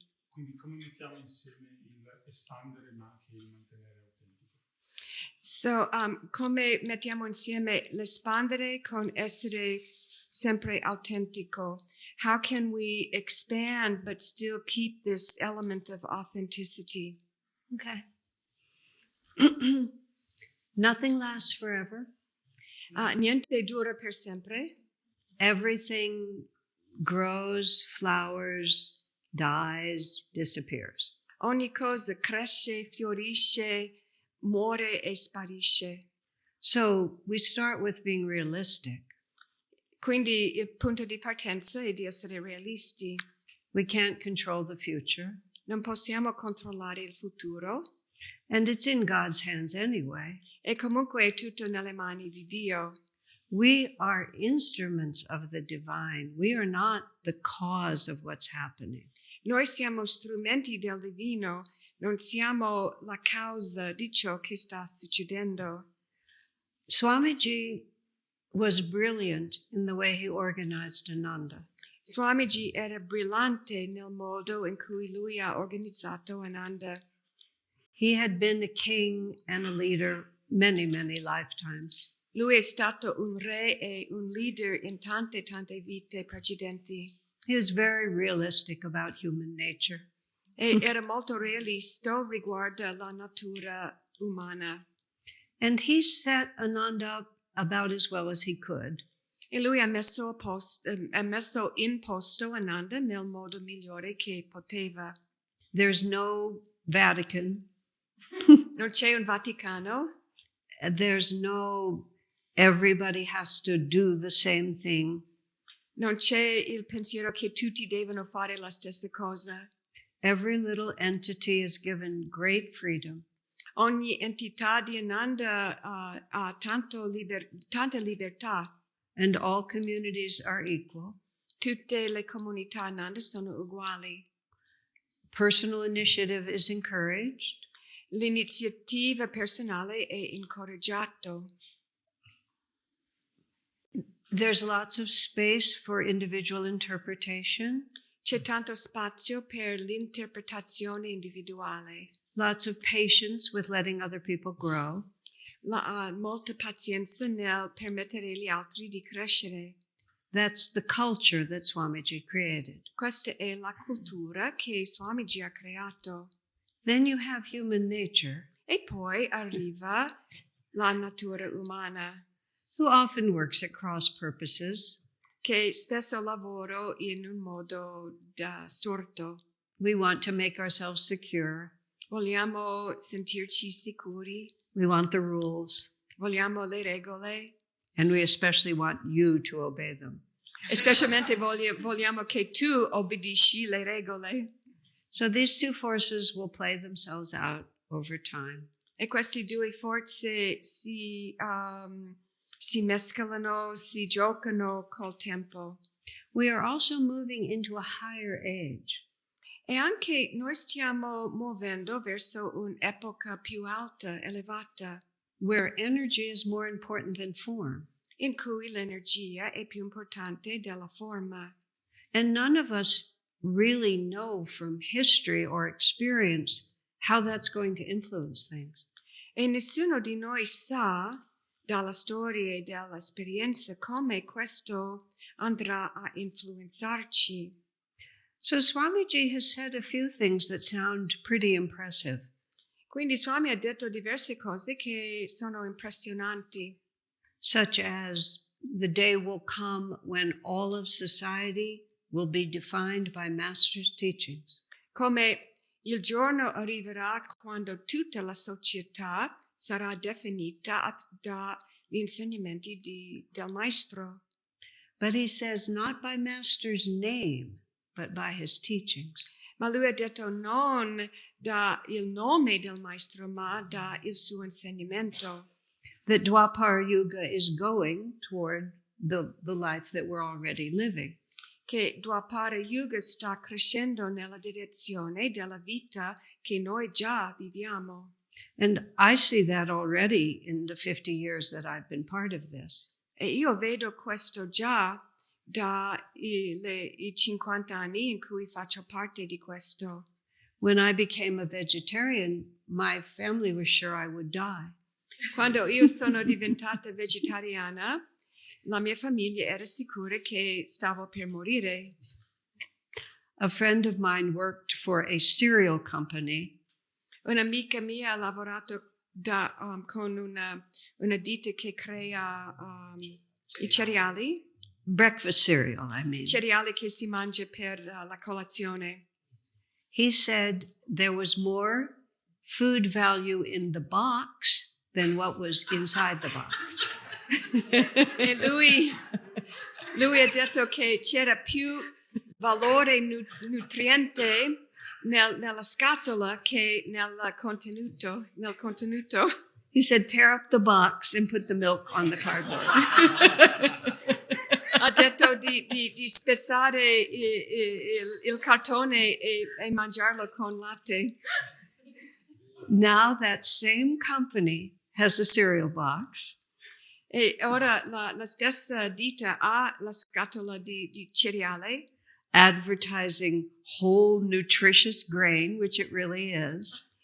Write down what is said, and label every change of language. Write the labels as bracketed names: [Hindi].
[Italian] Quindi come mettiamo insieme il espandere ma anche il mantenere autentico? So, come mettiamo insieme l'espandere con essere sempre autentico? [English] How can we expand but still keep this element of authenticity? Okay. Nothing lasts forever. [Italian] Niente dura per sempre. [English] Everything grows, flowers, dies, disappears. [Italian] Ogni cosa cresce, fiorisce, muore e sparisce. [English] So we start with being realistic. [Italian] Quindi il punto di partenza è di essere realisti. [English] We can't control the future. [Italian] Non possiamo controllare il futuro. [English] And it's in God's hands anyway. [Italian] E comunque è tutto nelle mani di Dio. [English] We are instruments of the divine. We are not the cause of what's happening. [Italian] Noi siamo strumenti del divino, non siamo la causa di ciò che sta succedendo. [English] Swamiji was brilliant in the way he organized Ananda. [Italian] Swamiji era brillante nel modo in cui lui ha organizzato Ananda. [English] He had been a king and a leader many, many lifetimes. [Italian] Lui è stato un re e un leader in tante vite precedenti. [English] He was very realistic about human nature. [Italian] E era molto realista riguardo la natura umana. [English] And he set Ananda up about as well as he could. [Italian] E lui ha messo in posto Ananda nel modo migliore che poteva. [English] There's no Vatican. [Italian] Non c'è un Vaticano. [English] There's no everybody has to do the same thing. [Italian] Non c'è il pensiero che tutti devono fare la stessa cosa. [English] Every little entity is given great freedom. [Italian] Ogni entità di Ananda ha tanta libertà. [English] And all communities are equal. [Italian] Tutte le comunità Ananda sono uguali. [English] Personal initiative is encouraged. [Italian] L'iniziativa personale è incoraggiato. [English] There's lots of space for individual interpretation. [Italian] C'è tanto spazio per l'interpretazione individuale. [English] Lots of patience with letting other people grow. [Italian] Molta pazienza nel permettere agli altri di crescere. [English] That's the culture that Swamiji created. [Italian] Questa è la cultura che Swamiji ha creato. [English] Then you have human nature. [Italian] E poi arriva la natura umana. [English] Who often works at cross purposes. [Italian] Che spesso lavora in un modo sordo. [English] We want to make ourselves secure. [Italian] Vogliamo sentirci sicuri. [English] We want the rules. [Italian] Vogliamo le regole. [English] And we especially want you to obey them. [Italian] Specialmente vogliamo che tu obbedisci le regole. [English] So these two forces will play themselves out over time. [Italian] E queste due forze si mescolano, si giocano col tempo. [English] We are also moving into a higher age. [Italian] E anche noi stiamo muovendo verso un'epoca più alta, elevata. [English] Where energy is more important than form. [Italian] In cui l'energia è più importante della forma. [English] And none of us really know from history or experience how that's going to influence things. [Italian] E nessuno di noi sa dalla storia e dall'esperienza come questo andrà a influenzarci. [English] So Swamiji has said a few things that sound pretty impressive. [Italian] Quindi Swami ha detto diverse cose che sono impressionanti. [English] Such as the day will come when all of society will be defined by Master's teachings. [Italian] Come il giorno arriverà quando tutta la società sarà definita dagli insegnamenti del Maestro. [English] But he says not by Master's name, but by his teachings. [Italian] Ma lui ha detto non da il nome del Maestro, ma da il suo insegnamento. [English] That Dwapara Yuga is going toward the life that we're already living. [Italian] Che Dwapara Yuga sta crescendo nella direzione della vita che noi già viviamo. [English] And I see that already in the 50 years that I've been part of this. [Italian] E io vedo questo già i 50 anni in cui faccio parte di questo. [English] When I became a vegetarian, my family was sure I would die. [Italian] Quando io sono diventata vegetariana, la mia famiglia era sicura che stavo per morire. [English] A friend of mine worked for a cereal company. [Italian] Un'amica mia ha lavorato con una ditta che crea i cereali. [English] Breakfast cereal, I mean. [Italian] Cereali che si mangia per la colazione. [English] He said there was more food value in the box than what was inside the box. [Italian] E lui ha detto che c'era più valore nutriente nella scatola che nel contenuto. [English] He said, tear up the box and put the milk on the cardboard. [Italian] Ha detto di spezzare il cartone e mangiarlo con latte. [English] Now that same company has a cereal box. [Italian] E ora la stessa ditta ha la scatola di cereale. [English] Advertising whole nutritious grain, which it really is.